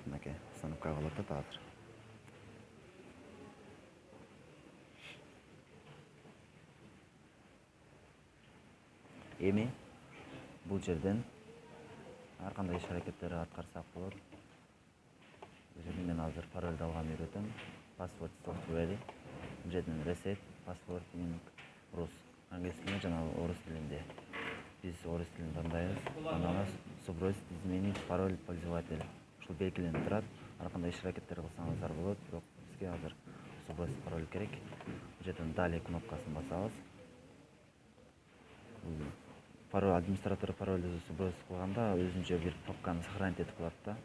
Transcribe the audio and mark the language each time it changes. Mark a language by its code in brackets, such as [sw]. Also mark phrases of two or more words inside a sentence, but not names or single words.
[ky] Мынакей установка кылып атат азыр. Эми бул жерден ар кандай иш аракеттерди аткарсак болот. Бул жерде мен азыр паролду алганды үйрөтөм. [en] Password software. [ky] Бул жерден [en] reset password in Rus. [ky] Англис тилинде жана орус тилинде. Биз орус тилин тандайбыз. [ru] Андан сбросить, изменить пароль пользователя. [ky] Ушул белгиленип турат. Ар кандай иш аракеттер кылсаңыздар болот. Бирок бизге азыр [ru] сбросить пароль [ky] керек. Бул жерден далее кнопкасын басабыз. Пароль администратор паролду сбросить кылганда өзүнчө бир папканы сохранить этип калат да.